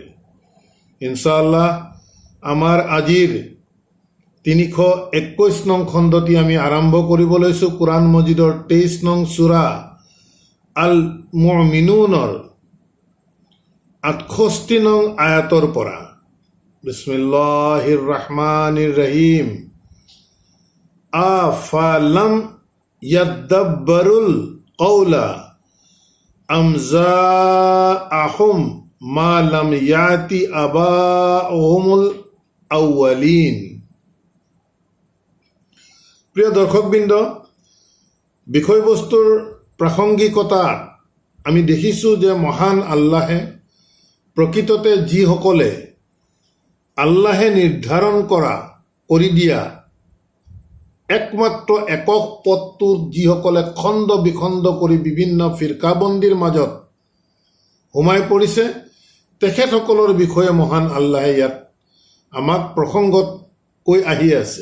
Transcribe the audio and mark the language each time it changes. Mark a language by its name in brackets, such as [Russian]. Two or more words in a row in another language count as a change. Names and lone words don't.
[Assamese] ইনশাআল্লাহ আমাৰ আজিৰ ৩২১ নং খণ্ডটি আমি আৰম্ভ কৰিব লৈছোঁ কুৰাণ মজিদৰ ২৩ নং সূৰা আল মুমিনুনৰ ৬৮ নং আয়াতৰ পৰা। [Arabic] بسم الله الرحمن الرحيم. أفلم يدبروا القول أم جاءهم ما لم يأت آباءهم الأولين. [Assamese] প্ৰিয় দৰ্শকবৃন্দ, বিষয়বস্তুৰ প্ৰাসংগিকতাত আমি দেখিছোঁ যে মহান আল্লাহে প্ৰকৃততে যিসকলে আল্লাহে নিৰ্ধাৰণ কৰি দিয়া একমাত্ৰ একক পথটোৰ যিসকলে খণ্ড বিখণ্ড কৰি বিভিন্ন ফিৰকাবন্দীৰ মাজত সোমাই পৰিছে, তেখেতসকলৰ বিষয়ে মহান আল্লাহে ইয়াত আমাক প্ৰসংগত কৈ আহি আছে।